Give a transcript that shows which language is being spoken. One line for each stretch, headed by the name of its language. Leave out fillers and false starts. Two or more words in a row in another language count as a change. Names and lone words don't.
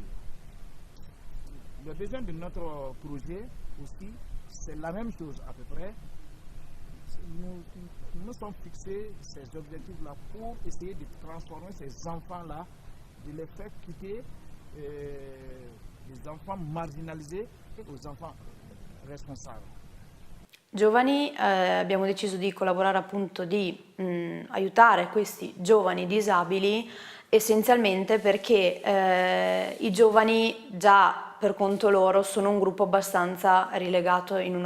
French: Le besoin de notre projet aussi, c'est la même chose à peu près. Nous sommes fixés ces objectifs-là pour essayer de transformer ces enfants-là, de les faire quitter les enfants marginalisés aux enfants responsabili.
Italian: Giovani, abbiamo deciso di collaborare appunto di aiutare questi giovani disabili essenzialmente perché i giovani già per conto loro sono un gruppo abbastanza rilegato in un